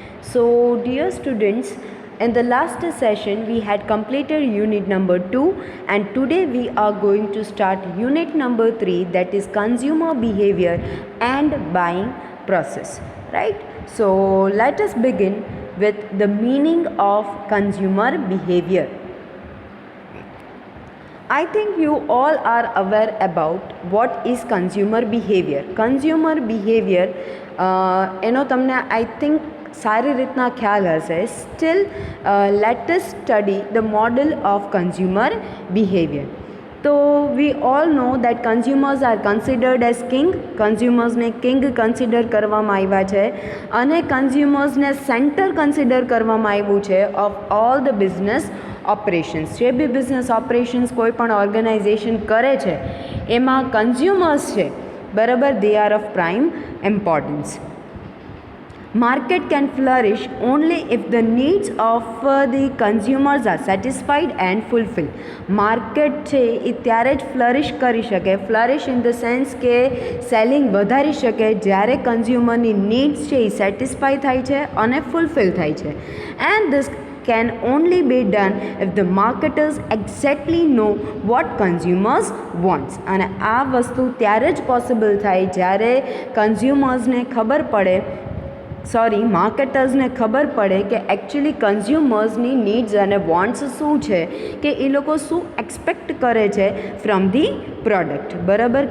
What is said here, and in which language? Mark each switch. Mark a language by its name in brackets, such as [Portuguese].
[English] So, dear students, in the last session we had completed unit number 2, and today we are going to start unit number 3, that is consumer behavior and buying process, right? So, let us begin with the meaning of consumer behavior. I think you all are aware about what is consumer behavior. [Gujarati] Consumer behavior એનો તમને [English] I think [Gujarati] સારી રીતના ખ્યાલ હશે. [English] Still, let us study the model of consumer behavior. તો we all know that consumers are considered as king. [Gujarati] કન્ઝ્યુમર્સને king consider કરવામાં આવ્યા છે અને કન્ઝ્યુમર્સને સેન્ટર કન્સિડર કરવામાં આવ્યું છે [English] Of all the business operations. [Gujarati] જે બી બિઝનેસ ઓપરેશન્સ કોઈ પણ ઓર્ગેનાઇઝેશન કરે છે એમાં કન્ઝ્યુમર્સ છે, બરાબર, [English] They are of prime importance. Market can flourish only if the needs of the consumers are satisfied and fulfilled. [Gujarati] Market છે એ ત્યારે જ ફ્લરિશ કરી શકે, [English] flourish in the sense [Gujarati] કે સેલિંગ વધારી શકે જ્યારે કન્ઝ્યુમરની નીડ્સ છે એ સેટિસ્ફાઈ થાય છે અને ફૂલફિલ થાય છે. [English] And this can only be done if the marketers exactly know what consumers wants. [Gujarati] અને આ વસ્તુ ત્યારે જ પોસિબલ થાય જ્યારે કન્ઝ્યુમર્સને ખબર પડે, માર્કેટર્સને ખબર પડે કે એકચ્યુઅલી કન્ઝ્યુમર્સની નીડ્સ અને વોન્ટ્સ શું છે, કે એ લોકો શું એક્સપેક્ટ કરે છે [English] from the product, [Gujarati] બરાબર.